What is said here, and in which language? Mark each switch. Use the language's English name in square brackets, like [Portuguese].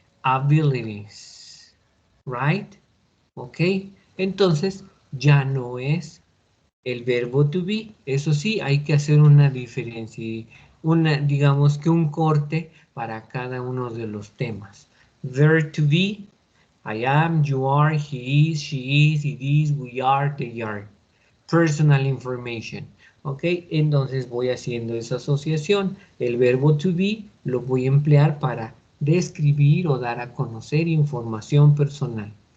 [English] Abilities, right? ¿Ok? [Spanish] Entonces, ya no es el verbo to be. Eso sí, hay que hacer una diferencia, digamos que un corte para cada uno de los temas. [English] Verb to be, I am, you are, he is, she is, it is, we are, they are. Personal information. ¿Ok? [Spanish] Entonces voy haciendo esa asociación. El verbo to be lo voy a emplear para describir o dar a conocer información personal.